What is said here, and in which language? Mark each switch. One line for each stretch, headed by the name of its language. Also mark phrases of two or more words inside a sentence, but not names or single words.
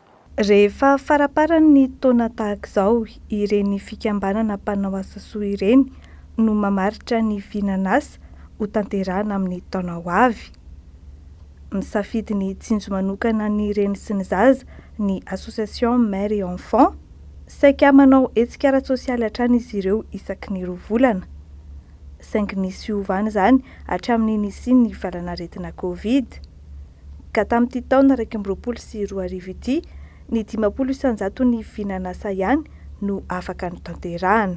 Malagasy: Rehefa faraparan'ny taona tahaka izao ireny fikambanana mpanao asa soa ireny no mamaritra ny vinan'asa ho tanterahana amin'ny taona ho avy. Misafidy ny tsinjo manokana ny reny sy ny zaza ny
French: association mère et enfant
Malagasy: saika manao hetsika ara-tsosialy hatrany izy ireo isaky ny 2 volana. Saingy nisy hiovana izany hatramin'ny nisian'ny valanaretina Covid. Ka tamin'ity taona 2022 ity ny 500 isan-jato ny vinan'asa ihany no afaka ny tanterahana.